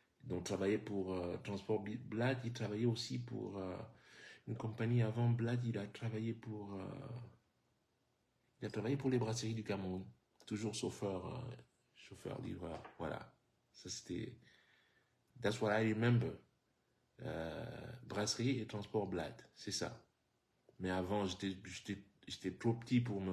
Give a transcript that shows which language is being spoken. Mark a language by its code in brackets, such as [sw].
[fr] Donc, travaillait pour Transport Blad, il travaillait aussi pour une compagnie avant Blad, il a travaillé pour les brasseries du Cameroun, toujours chauffeur livreur. Voilà. Ça, c'était, [en] that's what I remember. [fr] Brasserie et Transport Blad, c'est ça. Mais avant, j'étais trop petit